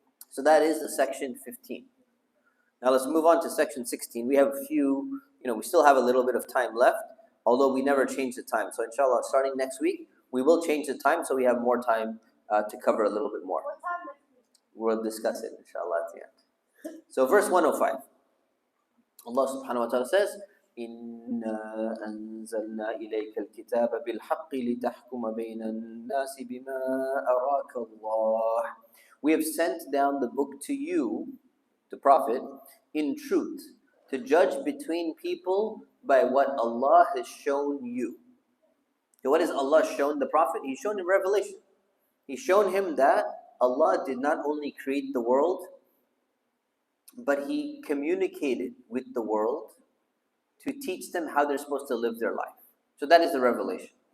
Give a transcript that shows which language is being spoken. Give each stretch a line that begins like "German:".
English: So that is the section 15. Now let's move on to section 16. We have a few, we still have a little bit of time left, although we never change the time. So inshallah, starting next week, we will change the time so we have more time to cover a little bit more. We'll discuss it, inshallah, at the end. So verse 105.
Arabic: Allah subhanahu wa ta'ala says, إِنَّا أَنزَلْنَا إِلَيْكَ الْكِتَابَ بِالْحَقِّ لِتَحْكُمَ بَيْنَ النَّاسِ بِمَا أَرَاكَ اللَّهُ.
English: We have sent down the book to you, the Prophet, in truth, to judge between people by what Allah has shown you. So what has Allah shown the Prophet? He's shown him revelation. He's shown him that Allah did not only create the world, but He communicated with the world to teach them how they're supposed to live their life. So that is the revelation.